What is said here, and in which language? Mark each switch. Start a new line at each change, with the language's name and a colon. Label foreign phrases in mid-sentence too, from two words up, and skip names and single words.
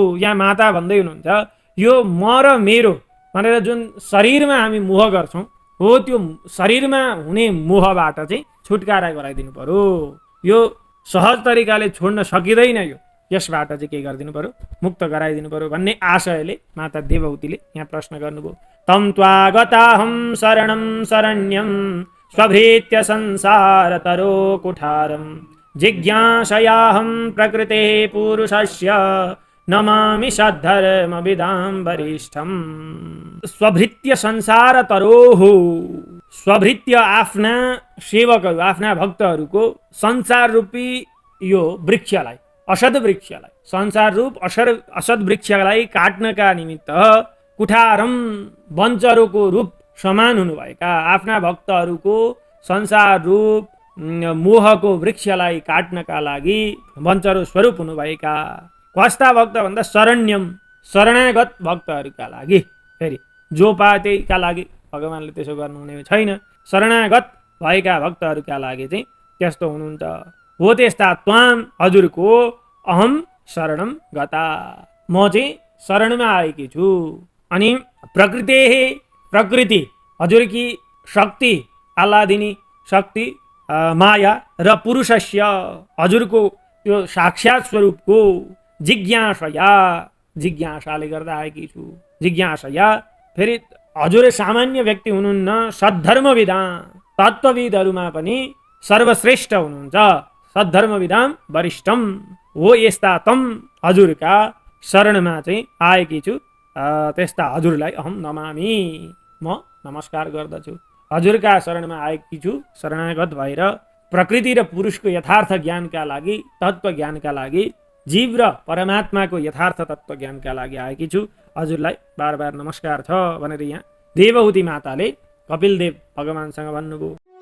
Nepali: यहाँ माता भन्दै हुनुहुन्छ यो म र मेरो भनेर जुन शरीरमा हामी मोह गर्छौँ हो त्यो शरीरमा हुने मोहबाट चाहिँ छुटकारा गराइदिनु पर्यो। यो सहज तरिकाले छोड्न सकिँदैन। यो यसबाट चाहिँ के गरिदिनु पर्यो मुक्त गराइदिनु पर्यो भन्ने आशयले माता देवहूतिले यहाँ प्रश्न गर्नुभयो।
Sanskrit: तम त्वागताहं शरणं शरण्यं स्वभृत्य संसारतरो कुठारं जिज्ञासयाहं प्रकृते पुरुषस्य नमामि सद्धर्मविदां वरिष्ठम्। स्वभृत्य संसारतरोः स्वभृत्य
Nepali: आफ्ना सेवकहरू आफ्ना भक्तहरूको संसार रूपी यो वृक्षलाई असद वृक्षलाई, संसार रूप असद वृक्षलाई काट्नका निमित्त कुठारम वञ्चरोको रूप समान हुनुभएका आफ्ना भक्तहरूको संसार रूप मोहको वृक्षलाई काट्नका लागि वञ्चरो स्वरूप हुनुभएका कस्ता भक्त भन्दा शरण्यम शरणागत भक्तहरूका लागि, फेरि जो पातेका लागि भगवानले त्यसो गर्नुहुने छैन, शरणागत भएका भक्तहरूका लागि चाहिँ त्यस्तो हुनुहुन्छ। हो त्यस्ता त्वाम हजुरको
Sanskrit: अहम शरणम गता,
Nepali: म चाहिँ शरणमा आएकी छु। अनि प्रकृति हजुरकी शक्ति आह्लादिनी शक्ति माया र पुरुषस्य हजुरको त्यो साक्षात स्वरूपको जिज्ञासाले गर्दा आएकी छु। जिज्ञासया फेरि हजुर सामान्य व्यक्ति हुनुहुन्न, सद्धर्मविदां तत्त्वविदहरूमा पनि सर्वश्रेष्ठ हुनुहुन्छ,
Sanskrit: सद्धर्मविदां वरिष्ठम
Nepali: हो। यस्ता तम हजुरका शरणमा चाहिँ आएकी छु, त्यस्ता हजुरलाई
Sanskrit: अहम नमामि,
Nepali: म नमस्कार गर्दछु। हजुरका शरणमा आएकी छु शरणागत भएर प्रकृति र पुरुषको यथार्थ ज्ञानका लागि, तत्त्व ज्ञानका लागि, जीव र परमात्माको यथार्थ तत्त्व ज्ञानका लागि आएकी छु। हजुरलाई बार बार नमस्कार छ भनेर यहाँ देवहूति माताले कपिलदेव भगवानसँग भन्नुभयो।